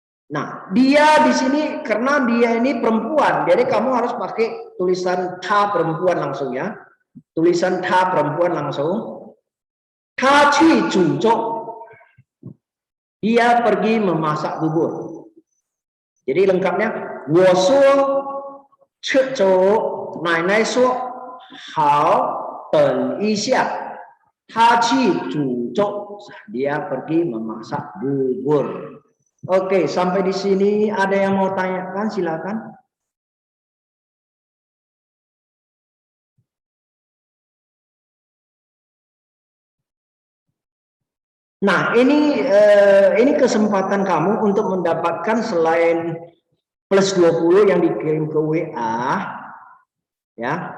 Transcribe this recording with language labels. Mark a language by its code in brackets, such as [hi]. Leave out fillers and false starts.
[id] Nah, dia di sini karena dia ini perempuan, jadi kamu harus pakai tulisan ta perempuan langsung ya. Tulisan ta perempuan langsung. [zh] Ta qi zhuzhou. [id] Dia pergi memasak bubur. Jadi lengkapnya woso [zh] 吃粥，奶奶说好，等一下，他去煮粥。 [id] Dia pergi memasak bubur. Oke, sampai di sini ada yang mau tanyakan, silakan. Nah, ini kesempatan kamu untuk mendapatkan selain plus 20 yang dikirim ke WA, ya.